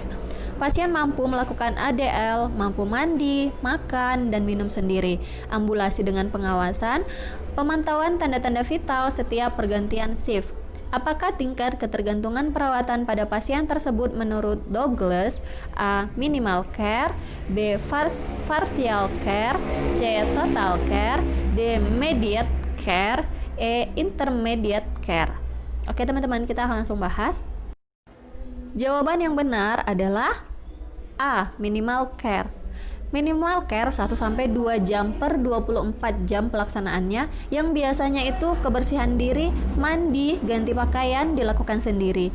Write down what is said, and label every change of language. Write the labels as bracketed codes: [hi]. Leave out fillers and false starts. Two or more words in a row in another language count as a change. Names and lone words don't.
[id] Pasien mampu melakukan ADL, mampu mandi, makan, dan minum sendiri. Ambulasi dengan pengawasan, pemantauan tanda-tanda vital setiap pergantian shift. Apakah tingkat ketergantungan perawatan pada pasien tersebut menurut Douglas? [en] A. Minimal care, B. Partial care, C. Total care, D. Mediate care, E. Intermediate care. [id] Oke teman-teman, kita akan langsung bahas. Jawaban yang benar adalah A. [en] Minimal care. Minimal care [id] 1-2 jam per 24 jam pelaksanaannya, yang biasanya itu kebersihan diri, mandi, ganti pakaian dilakukan sendiri.